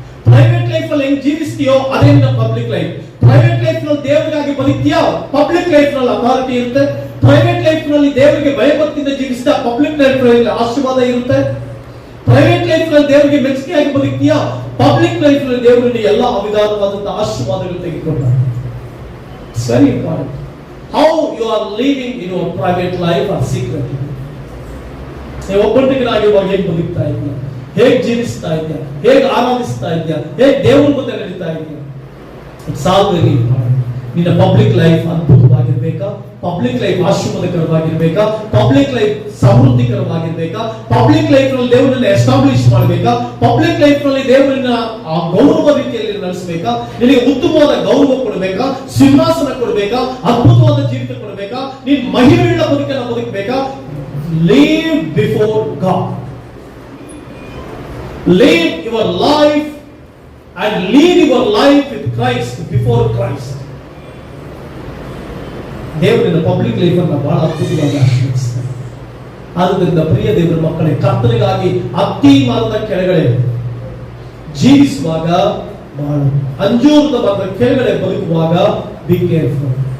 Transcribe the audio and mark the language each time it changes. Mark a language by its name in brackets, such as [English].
[Kannada] Private life ಅಲ್ಲಿ ಹೆಂಗ್ ಜೀವಿಸ್ತೀಯೋ ಅದೇ ನಿನ್ನ ಪಬ್ಲಿಕ್ ಲೈಫ್. ಪ್ರೈವೇಟ್ ಲೈಫ್ ನಲ್ಲಿ ದೇವರಿಗಾಗಿ ಬದುಕ್ತೀಯಾ, ಪಬ್ಲಿಕ್ ಲೈಫ್ ನಲ್ಲಿ ಅಥಾರಿಟಿ ಇರುತ್ತೆ. ಪ್ರೈವೇಟ್ ಲೈಫ್ ನಲ್ಲಿ ದೇವರಿಗೆ ಭಯಭಕ್ತಿಯಿಂದ ಜೀವಿಸಿದ, ಪಬ್ಲಿಕ್ ಲೈಫ್ ನಲ್ಲಿ ಆಶೀರ್ವಾದ ಇರುತ್ತೆ. ಪ್ರೈವೇಟ್ ಲೈಫ್ ನಲ್ಲಿ ದೇವರಿಗೆ ಮೆಚ್ಚುಗೆಯಾಗಿ ಬದುಕ್ತೀಯಾ, ಪಬ್ಲಿಕ್ ಲೈಫ್ ನಲ್ಲಿ ದೇವರಲ್ಲಿ ಎಲ್ಲ ವಿಧಾನವಾದಂತಹ ಆಶೀರ್ವಾದಗಳು ತೆಗೆದುಕೊಂಡಾರೆ. [English] It's very important how you are living in your private life or secret life. [Kannada] ನೀವು ಒಬ್ಬಂಟಿಗನಾಗಿರುವಾಗ ಹೇಗೆ ಬದುಕ್ತಾ ಇದ್ದೀಯ, ಹೇಗೆ ಜೀವಿಸ್ತಾ ಇದ್ದೀಯ, ಹೇಗೆ ಆರಾಧಿಸ್ತಾ ಇದ್ದೀಯ, ಹೇಗೆ ದೇವರ ಮುಂದೆ ನಡೀತಾ ಇದ್ದೀಯ. [English] It's all very important. [Kannada] ನಿನ್ನ public life ಅದ್ಭುತವಾಗಿರ್ಬೇಕಾ, public life ಆಶೀರ್ವಾದಕರವಾಗಿರ್ಬೇಕಾ, public life ಸಮೃದ್ಧಿಕರವಾಗಿರ್ಬೇಕಾ, public life ನಲ್ಲಿ ದೇವರನ್ನ ಎಸ್ಟಾಬ್ಲಿಷ್ ಮಾಡಬೇಕಾ, ಪಬ್ಲಿಕ್ ಲೈಫ್ ನಲ್ಲಿ ದೇವರನ್ನ ಆ ಗೌರವ ರೀತಿಯಲ್ಲಿ ನಡೆಸಬೇಕಾ, ನಿನಗೆ ಉತ್ತಮವಾದ ಗೌರವ ಕೊಡಬೇಕಾ, ಸಿಂಹಾಸನ ಕೊಡಬೇಕಾ, ಅದ್ಭುತವಾದ ಜೀವಿತ ಕೊಡಬೇಕಾ, ನೀನ್ ಮಹಿಮೆಯುಳ್ಳ ಬದುಕನ್ನು ಬದುಕಬೇಕಾ. [English] Live before God. Live your life and lead your life with Christ before Christ. [Kannada] ದೇವರಿನ public life ಅನ್ನು ಬಹಳ ಅದ್ಭುತವಾಗಿ ಆಶೀರ್ವದಿಸ್ತಾರೆ. ಆದ್ದರಿಂದ ಪ್ರಿಯ ದೇವರ ಮಕ್ಕಳೇ, ಕರ್ತನಿಗಾಗಿ ಅತ್ತಿ ಮರದ ಕೆಳಗಡೆ ಜೀವಿಸುವಾಗ, ಬಹಳ ಅಂಜೂರದ ಮರದ ಕೆಳಗಡೆ ಬದುಕುವಾಗ [English] Be careful.